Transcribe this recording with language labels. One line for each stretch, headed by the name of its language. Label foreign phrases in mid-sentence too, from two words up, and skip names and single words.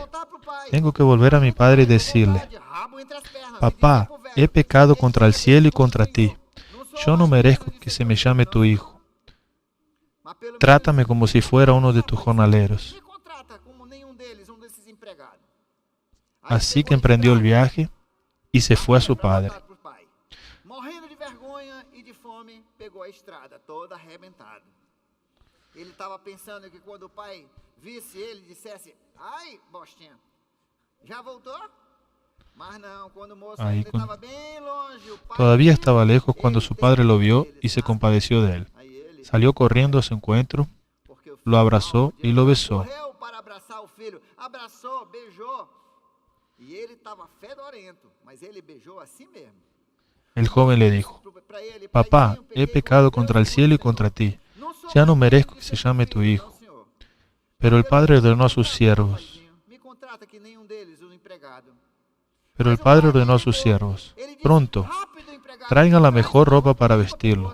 Spanish: Tengo que volver a mi padre y decirle, papá, he pecado contra el cielo y contra ti. Yo no merezco que se me llame tu hijo. Trátame como si fuera uno de tus jornaleros. Así que emprendió el viaje y se fue a su padre.
Portuguese: Ele estava pensando que quando o pai visse ele, dissesse, ai, bostinha, já voltou? Mas não, quando o moço
Spanish: Ahí
Portuguese: ainda estava bem longe, o pai...
Spanish: Todavía estaba lejos cuando su padre lo vio y se compadeció de él. Salió corriendo a su encuentro, lo abrazó y lo besó.
Portuguese: Correu para abraçar o filho, abraçou, beijou. E ele estava fedorento, mas ele beijou assim mesmo.
Spanish: El joven le dijo, papá, he pecado contra el cielo y contra ti. Ya no merezco que se llame tu hijo. Pero el padre ordenó a sus siervos. Pronto, traigan la mejor ropa para vestirlo.